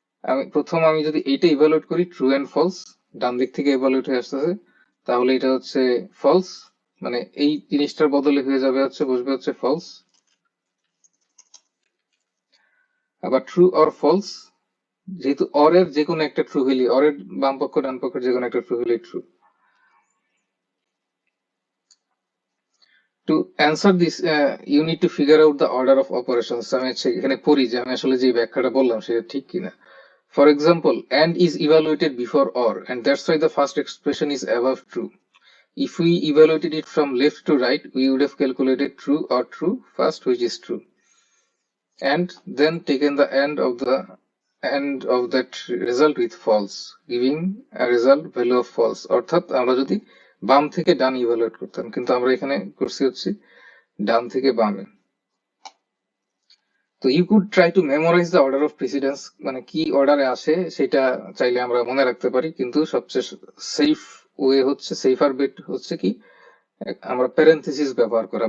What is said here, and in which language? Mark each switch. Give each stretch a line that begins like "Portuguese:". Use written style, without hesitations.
Bangla: আমি যদি এইটা ইভালুয়েট করি ট্রু এন্ড ফলস, ডান দিক থেকে ইভালুয়েট হয়ে আসতেছে, তাহলে এটা হচ্ছে ফলস, মানে এই জিনিসটার বদলে হয়ে যাবে হচ্ছে, বসবে হচ্ছে ফলস। আবার ট্রু অর ফলস, যেহেতু অর এর যে কোনো একটা ট্রু হইলে, অর এর বাম পক্ষ ডান পক্ষের যে কোনো একটা ট্রু হইলে true.
English: To answer this, you need to figure out the order of operations.
Bangla: আমি এখানে পড়ি যে আমি আসলে যে ব্যাখ্যাটা বললাম সেটা ঠিক কিনা।
English: For example, and is evaluated before or, and that's why the first expression is above true. If we evaluated it from left to right, we would have calculated true or true first, which is true, and then taken the end of that result with false, giving a result value of false.
Bangla: অর্থাৎ আমরা যদি বাম থেকে ডান evaluate করতাম, কিন্তু আমরা এখানে করছি হচ্ছে ডান থেকে বামে। তো
English: you could try to memorise the order of precedence,
Bangla: মানে কি অর্ডারে আসে সেটা চাইলে আমরা মনে রাখতে পারি, কিন্তু সবচেয়ে সেফ ওয়ে হচ্ছে, সেফার বেট হচ্ছে কি আমরা প্যারেনথেসিস ব্যবহার করা।